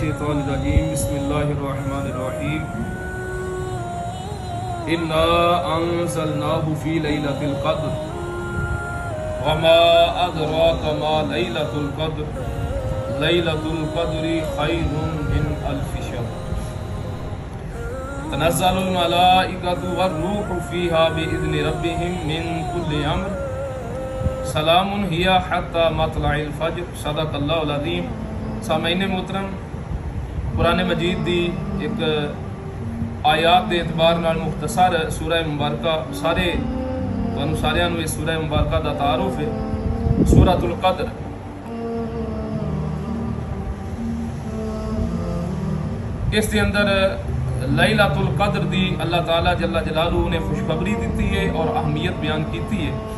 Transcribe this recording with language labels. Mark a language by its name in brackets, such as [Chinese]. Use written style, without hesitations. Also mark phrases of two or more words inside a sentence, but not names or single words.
[Arabic] بسم الله الرحمن الرحيم۔ إنا أنزلناه في ليلة القدر وما أدراك ما ليلة القدر ليلة القدر خير من ألف شهر تنزل الملائكة والروح فيها بإذن ربهم من كل أمر سلام هي حتى مطلع الفجر. صدق الله العظيم. [Punjabi] سامعین محترم، قرآن مجید دی اک آیات دے اعتبار نال مختصر سورہ مبارکہ سارے تہانوں ساریاں نوں اس سورہ مبارکہ دا تعارف ہے. سورۃ القدر اس دے اندر لیلۃ القدر دی اللہ تعالیٰ [Arabic] جل جلاله [Punjabi] نے خوشخبری دی ہے اور اہمیت بیان کی ہے.